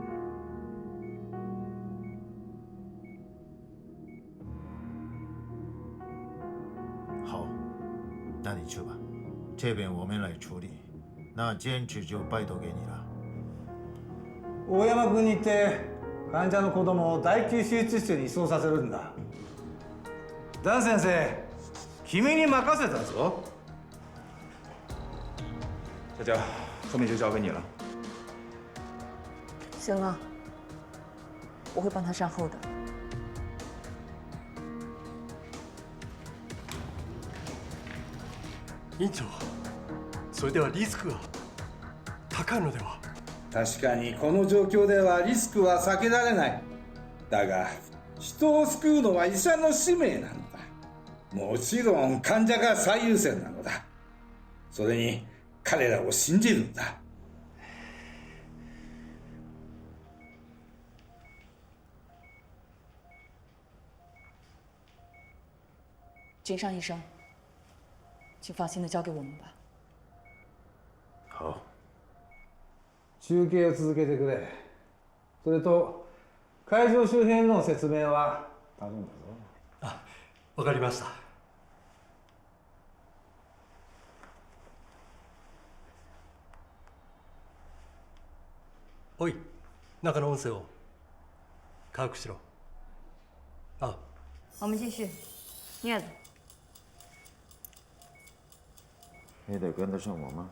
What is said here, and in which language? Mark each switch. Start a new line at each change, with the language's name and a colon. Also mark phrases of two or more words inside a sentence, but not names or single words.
Chinese: 好，那你去吧，这边我们来处理。那坚持就拜托给你了。
Japanese: 大山君に行って患者の子供を第9手術室に移送させるんだ。ダン先生、君に任せたぞ。
Chinese: 小娇，后面就交给你了。行了，我会帮他善后的。
Japanese: 院長、それではリスクが高いのでは？確かにこの状況ではリスクは避けられない。だが人を救うのは医者の使命なのだ。もちろん患者が最優先なのだ。それに彼らを信じるんだ。
Chinese: 井上医生，请放心的交给我们吧。好。
Japanese: 中継を続けてくれ。それと会場周辺の説明は頼んだぞ。あ、わかりました。おい、中の音声を把握しろ。あ。
Chinese: 我们继续，镊子。你得跟得上我吗？